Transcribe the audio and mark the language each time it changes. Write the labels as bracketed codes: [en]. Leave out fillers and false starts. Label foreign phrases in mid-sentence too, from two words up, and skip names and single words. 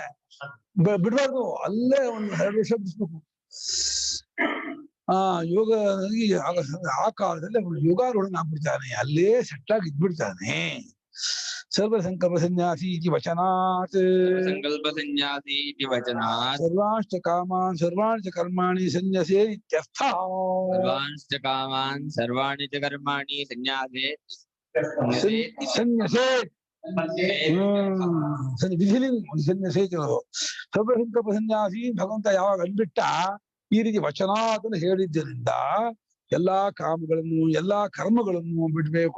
[kn] ಬಿಡ್ಬಾರ್ದು, ಅಲ್ಲೇ ಒಂದು 2 ವರ್ಷ ಬಿಡಿಸ್ಬೇಕು. ಯೋಗ ಆ ಕಾಲದಲ್ಲಿ ಯೋಗಾರೂಢನಾಗ್ಬಿಡ್ತಾನೆ, ಅಲ್ಲೇ ಸೆಟ್ಟಾಗಿ ಇದ್ಬಿಡ್ತಾನೆ. [sa] ಸರ್ವ ಸಂಕಲ್ಪ ಸನ್ಯಾಸಿ ಇತಿ ವಚನಾತ್, ಸಂಕಲ್ಪ ಸನ್ಯಾಸಿ ಇತಿ ವಚನಾತ್, ಸರ್ವಾಂಶ್ಚ ಕಾಮಾನ್ ಸರ್ವಾಣಿ ಚ ಕರ್ಮಾಣಿ ಸನ್ಯಸೇ ಇತ್ಯರ್ಥ. ಸರ್ವಾಂಶ್ಚ ಕಾಮಾನ್ ಸರ್ವಾಣಿ ಚ ಕರ್ಮಾಣಿ ಸನ್ಯಾಸೇ ಸನ್ಯಸೇತ್. ಸನ್ಯಸೇತ್. ಸರ್ವ ಸಂಕಲ್ಪ ಸನ್ಯಾಸಿ [kn] ಭಗವಂತ ಯಾವಾಗ ಅಂದ್ಬಿಟ್ಟ, ಈ ರೀತಿ ವಚನಾತನ ಹೇಳಿದ್ದರಿಂದ ಎಲ್ಲಾ ಕಾಮಗಳನ್ನು ಎಲ್ಲಾ ಕರ್ಮಗಳನ್ನು ಬಿಡ್ಬೇಕೋ.